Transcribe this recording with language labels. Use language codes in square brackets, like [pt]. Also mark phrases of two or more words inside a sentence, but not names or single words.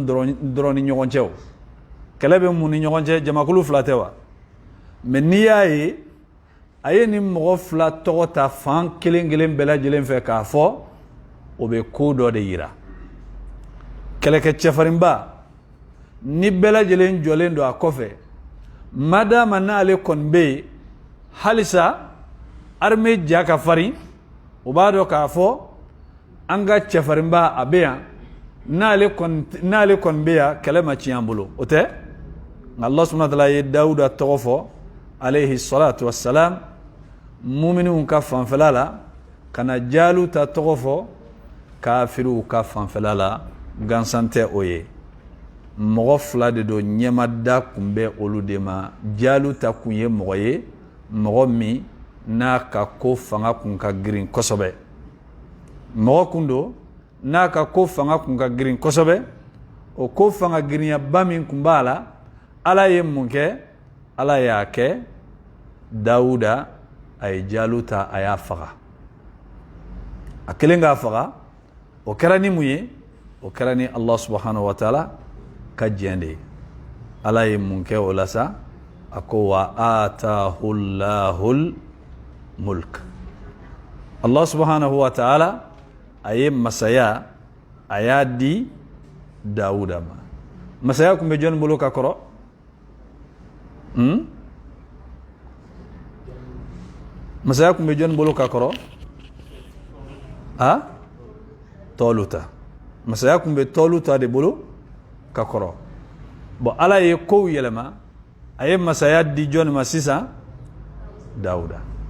[bm] dɔrɔn ni ɲɔgɔn cɛ o kɛlɛ bɛ mun ni ɲɔgɔn cɛ jamakulu fila tɛ wa mais n'i y'a ye a ye ni mɔgɔ fila tɔgɔ ta fan kelen kelen bɛɛ lajɛlen fɛ k'a fɔ o bɛ ko dɔ de yira kɛlɛkɛ cɛfarinba ni bɛɛ lajɛlen jɔlen don a kɔfɛ madama n'ale kɔni bɛ yen halisa armée ja ka farin o b'a dɔn k'a fɔ an ka cɛfarinba a bɛ yan n'ale kɔni bɛ yan kɛlɛ ma tiɲɛ an bolo o tɛ nka [ar] الله سبحانه وتعالى [bm] ye Dawuda tɔgɔ fɔ [ar] عليه الصلاة والسلام [bm] muminun ka fanfɛla la ka na Jaluta tɔgɔ fɔ kafiriw ka fanfɛla la gansan tɛ o ye mɔgɔ fila de don ɲɛmada kun bɛ olu de ma Jaluta kun ye mɔgɔ ye mɔgɔ min n'a ka ko fanga kun ka girin kosɛbɛ mɔgɔ kun don n'a ka ko fanga kun ka girin kosɛbɛ o ko fanga girinyaba min kun b'a la ala ye mun kɛ ala y'a kɛ Dawuda a ye Jaluta a y'a faga a kelen k'a faga o kɛra ni mun ye o kɛra ni [ar] الله سبحانه وتعالى [bm] ka jɛn de ye ala ye mun kɛ o la sa a ko [ar] وآتاه الله الملك الله سبحانه وتعالى [bm] a ye masaya a y'a di Dawuda ma masaya kun bɛ jɔnni bolo ka kɔrɔ masaya kun bɛ jɔnni bolo ka kɔrɔ Tɔluta masaya kun bɛ Tɔluta de bolo ka kɔrɔ bon ala ye kow yɛlɛma a ye masaya di jɔnni ma sisan Dawuda